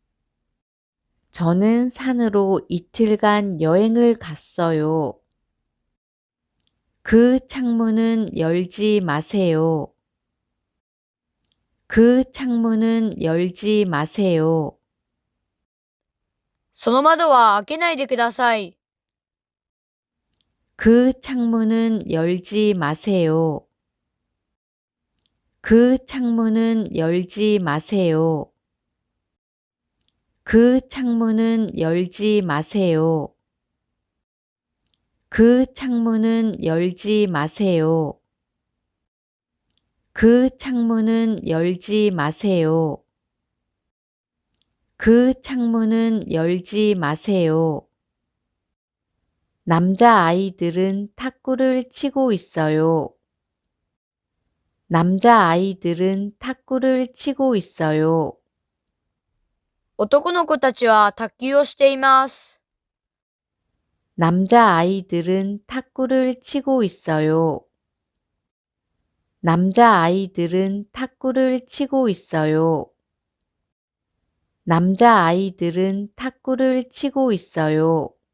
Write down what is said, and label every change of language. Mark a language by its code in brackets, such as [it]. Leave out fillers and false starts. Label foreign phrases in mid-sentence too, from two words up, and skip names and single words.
[ko] 저는 산으로 이틀간 여행을 갔어요. 그 창문은 열지 마세요. 그 창문은 열지 마세요. [ja] その窓は開けないでください。 [ko] 그 창문은 열지 마세요. 그 창문은 열지 마세요. 그 창문은 열지 마세요. 그 창문은 열지 마세요. 그 창문은 열지 마세요. 그 창문은 열지 마세요. 남자아이들은 탁구를 치고 있어요. 남자아이들은 탁구를 치고 있어요. [ja] 男の子たちは卓球をしています。 [ko] 남자아이들은 탁구를 치고 있어요. 남자아이들은 탁구를 치고 있어요. 남자아이들은 탁구를 치고 있어요.